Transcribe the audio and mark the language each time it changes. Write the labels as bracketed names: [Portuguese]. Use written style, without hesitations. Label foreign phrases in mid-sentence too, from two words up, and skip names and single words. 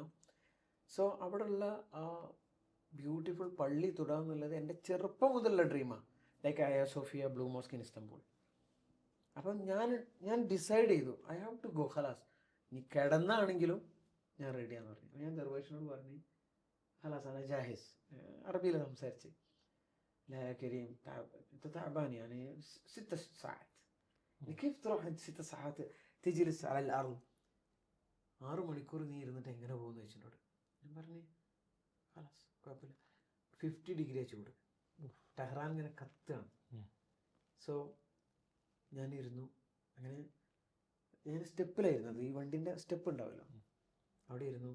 [Malayalam] സോ അവിടെയുള്ള ആ ബ്യൂട്ടിഫുൾ പള്ളി തൊടുക എന്നുള്ളത് എൻ്റെ ചെറുപ്പം മുതലുള്ള ഡ്രീമാണ്. [English] like Aya Sofia Blue Mosque in Istanbul. [Malayalam] അപ്പം ഞാൻ ഡിസൈഡ് ചെയ്തു [English] I have to go. [Malayalam] ഖലാസ്, നീ കിടന്നാണെങ്കിലും ഞാൻ റെഡിയാന്ന് പറഞ്ഞു. ഞാൻ ദർവേഷിനോട് പറഞ്ഞു [Arabic] خلاص أنا جاهز, [Malayalam] അറബിയിൽ സംസാരിച്ച്. [Arabic] لا يا كريم انت تعبان يعني 6 ساعات كيف تروح 6 ساعات تجلس على الارض. [Malayalam] 6 മണിക്കൂർ നീ ഇരുന്നിട്ട് എങ്ങനെ പോകുന്നു ചോദിച്ചിട്ടോട്. ഞാൻ പറഞ്ഞു ഖലാസ് കുഴപ്പമില്ല. 50 ഡിഗ്രി ചൂട്, ടെഹ്റാൻ ഇങ്ങനെ കത്തുകയാണ്. സോ ഞാനിരുന്നു. അങ്ങനെ ഞാൻ സ്റ്റെപ്പിലായിരുന്നു, അത് ഈ വണ്ടിൻ്റെ സ്റ്റെപ്പ് ഉണ്ടാവുമല്ലോ, അവിടെ ഇരുന്നു.